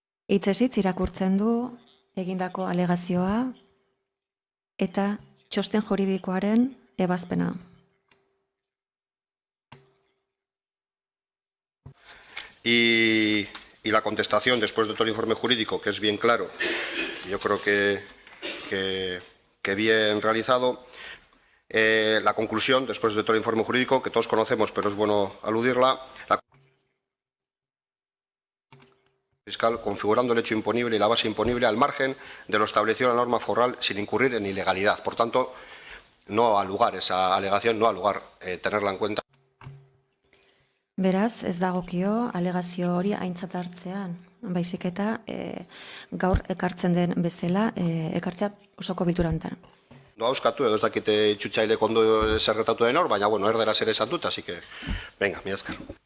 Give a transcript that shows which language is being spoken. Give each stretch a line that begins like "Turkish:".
Basque: Hitzez irakurtzen du egindako alegazioa eta txosten juridikoaren ebazpena.
Spanish: Y la contestación, después de todo el informe jurídico, que es bien claro, yo creo que bien realizado, la conclusión, después de todo el informe jurídico, que todos conocemos, pero es bueno aludirla, la fiscal configurando el hecho imponible y la base imponible al margen de lo establecido en la norma foral sin incurrir en ilegalidad. Por tanto, no ha lugar esa alegación, no ha lugar tenerla en cuenta.
Basque: Beraz, ez dagokio alegazio hori aintzat hartzean, baizik eta gaur ekartzen den bezala ekartzea osoko bilkura honetan. No auskatu edo ez dakite itxutxailek ondo zer gertatu den hor, baina erderaz ere esan dut,
Spanish: así que, venga,
Basque: mila esker.